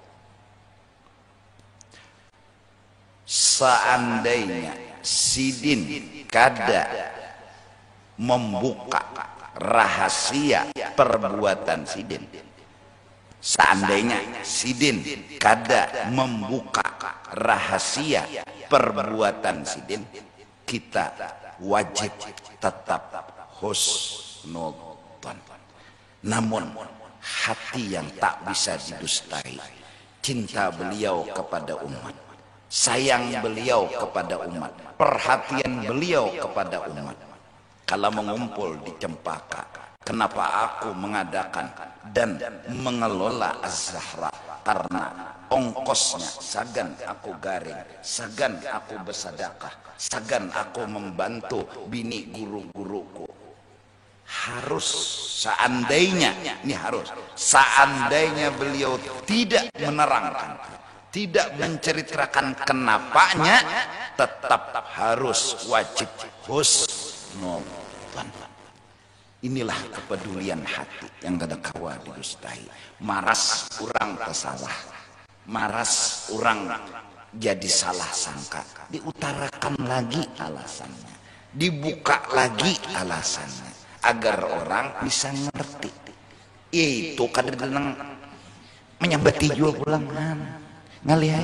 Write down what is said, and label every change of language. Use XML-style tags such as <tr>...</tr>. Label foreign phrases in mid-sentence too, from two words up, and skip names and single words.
<bjn>Seandainya sidin kada membuka rahasia perbuatan sidin, seandainya sidin kada membuka rahasia perbuatan sidin, kita wajib tetap husnudzon.</bjn> <id>Namun hati yang tak bisa didustai, cinta beliau kepada umat, sayang beliau kepada umat, perhatian beliau kepada umat.</id> <bjn>Kalau mengumpul di Cempaka, kenapa aku mengadakan dan mengelola Az-Zahra Karena ongkosnya sagan aku garing, sagan aku bersedekah, sagan aku membantu bini guru-guruku.</bjn> <id>Harus seandainya, ini harus, seandainya beliau tidak menerangkan, tidak menceritakan kenapanya, tetap harus wajib husnuzon.</id> <bjn>Inilah kepedulian hati yang kada kawa didustai. Maras orang tersalah, maras orang jadi salah sangka, diutarakan lagi alasannya, dibuka lagi alasannya, agar orang bisa ngerti. Itu kadang-kadang menyambati juga pulang ngalihai.</bjn>